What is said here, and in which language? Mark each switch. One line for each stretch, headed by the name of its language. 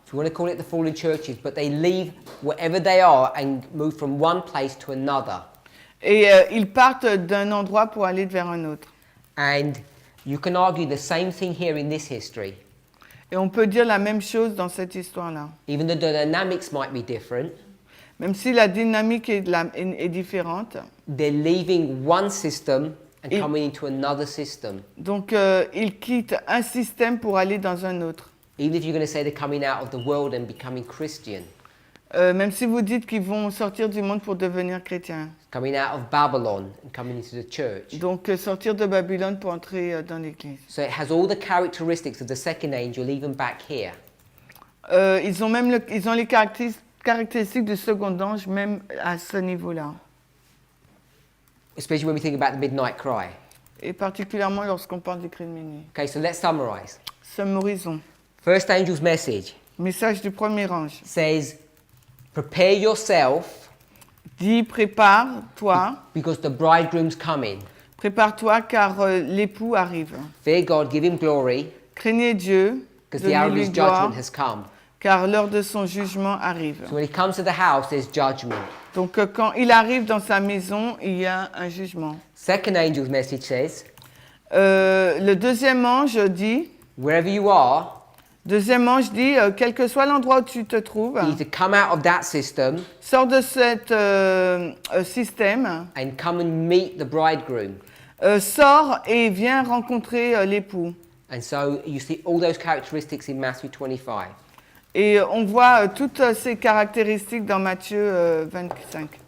English: If you want to call it the fallen churches, but they leave wherever they are and move from one place to another.
French: Et ils partent d'un endroit pour aller vers un autre.
English: And you can argue the same thing here in this history.
French: Et on peut dire la même chose dans cette histoire-là.
English: Even though the dynamics might be different,
French: Même si la dynamique est différente.
English: they're leaving one system and
French: Et-
English: coming into another system.
French: Donc ils quittent un système pour aller dans un autre.
English: Even if you're going to say they're coming out of the world and becoming Christian.
French: Même si vous dites qu'ils vont sortir du monde pour devenir chrétiens.
English: Coming out of Babylon and coming into the church.
French: Donc sortir de Babylone pour entrer dans l'église.
English: So it has all the characteristics of the second angel even back here.
French: Ils ont les caractéristiques du second ange même à ce niveau-là.
English: Especially when we think about the midnight cry.
French: Et particulièrement lorsqu'on parle du cri de minuit.
English: Okay, so let's summarize.
French: Summarisons.
English: First angel's message
French: Message du premier ange.
English: says, prepare yourself
French: Dis, prépare-toi.
English: because the bridegroom's coming.
French: Prépare-toi car l'époux arrive.
English: Fear God, give him glory,
French: Craignez Dieu,
English: because the hour of his
French: donnez-lui gloire,
English: judgment has come.
French: car l'heure de son jugement arrive.
English: So when he comes to the house, there's judgment.
French: Donc quand il arrive dans sa maison, il y a un jugement.
English: Second angel's message says,
French: Le deuxième ange dit,
English: wherever you are,
French: quel que soit l'endroit où tu te trouves,
English: you need to come out of that system
French: sors de cet système,
English: and come and meet the bridegroom.
French: sors et viens rencontrer l'époux.
English: And so you see all those characteristics in Matthew 25.
French: Et on voit toutes ces caractéristiques dans Matthieu 25.